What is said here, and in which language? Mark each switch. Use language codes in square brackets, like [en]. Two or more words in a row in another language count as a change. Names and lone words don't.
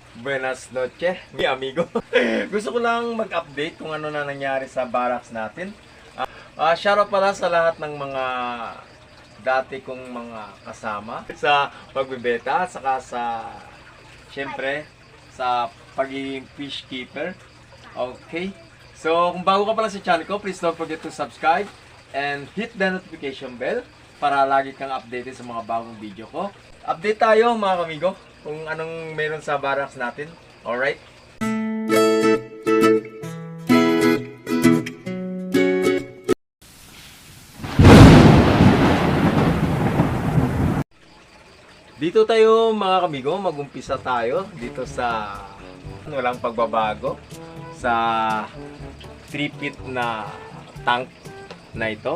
[es] Buenas noche, mi amigo. [tl] Gusto ko lang mag-update kung ano na nangyari sa barracks natin. Shoutout pala sa lahat ng mga dati kong mga kasama sa pagbebeta, saka syempre, sa pagiging [en] fish keeper. [tl] Okay. So, kung bago ka pala sa channel ko, [en] please don't forget to subscribe and hit the notification bell [tl] para lagi kang updated sa mga bagong video ko. Update tayo mga kamigo kung anong meron sa barracks natin. [en] Alright? [tl] Dito tayo mga kamigo, mag-umpisa tayo dito sa walang pagbabago sa 3 feet na tank na ito.